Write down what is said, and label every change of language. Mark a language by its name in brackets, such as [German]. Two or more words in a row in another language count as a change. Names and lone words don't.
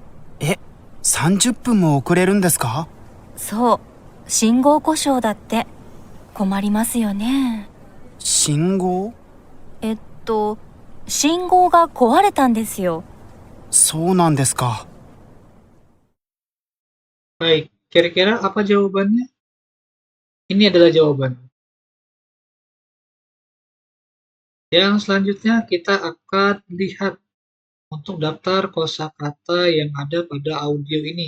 [Japanese] 30 分も遅れるんですか？そう、信号故障だって。困りますよね。信号？信号が壊れたんですよ。そうなんですか。 [Indonesian] Baik, kira-kira apa jawabannya? Ini adalah jawaban. Yang selanjutnya kita akan lihat untuk daftar kosakata yang ada pada audio ini.